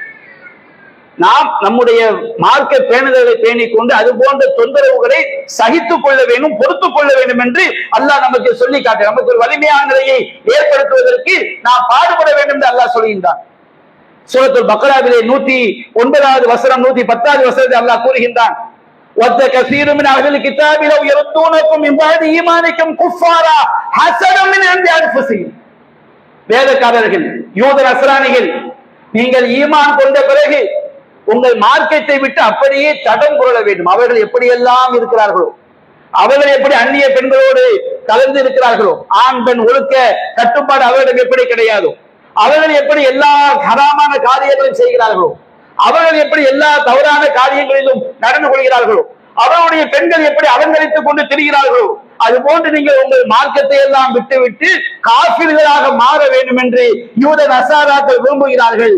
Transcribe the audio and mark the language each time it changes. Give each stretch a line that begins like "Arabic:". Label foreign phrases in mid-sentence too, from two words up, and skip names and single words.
Tamil: நாம் நம்முடைய மார்க்க பேணுதலை பேணிக் கொண்டு அது போன்ற தொந்தரவுகளை சகித்துக் கொள்ள வேண்டும், பொறுத்துக் கொள்ள வேண்டும் என்று அல்லாஹ் நமக்கு சொல்லி காட்ட, நமக்கு ஒரு வலிமையான நிலையை ஏற்படுத்துவதற்கு நாம் பாடுபட வேண்டும் என்று அல்லாஹ் சொல்கின்றான். சூரத்துல் பக்ராவிலே 109வது வசனம் 110வது வசனத்தை அல்லாஹ் கூறுகின்றான்.
Arabic: وَدَّ كَثِيرٌ مِنْ أَهْلِ الْكِتَابِ لَوْ يَرُدُّونَكُمْ مِنْ بَعْدِ إِيمَانِكُمْ كُفَّارًا حَسَدًا مِنْ عِنْدِ أَنفُسِهِمْ.
Tamil: வேதக்காரர்கள், யூத நஸ்ரானிகள், நீங்கள் ஈமான் கொண்ட பிறகு உங்கள் மார்க்கத்தை விட்டு அப்படியே தடம் புரள வேண்டும். அவர்கள் எப்படியெல்லாம் இருக்கிறார்களோ, அவர்கள் எப்படி அந்நிய பெண்களோடு கலந்து இருக்கிறார்களோ, ஆண் பெண் ஒழுக்க கட்டுப்பாடு அவர்களிடம் எப்படி கிடையாதோ, அவர்கள் எப்படி எல்லா ஹராமான காரியங்களும் செய்கிறார்களோ, அவர்கள் எப்படி எல்லா தவறான காரியங்களிலும் நடந்து கொள்கிறார்களோ, அவருடைய பெண்கள் எப்படி அலங்கரித்துக் கொண்டு திரிகிறார்களோ, அது போன்று நீங்கள் உங்கள் மார்க்கத்தை எல்லாம் விட்டுவிட்டு காஃபிர்களாக மாற வேண்டும் என்று யூத நசாராக்கள் விரும்புகிறார்கள்.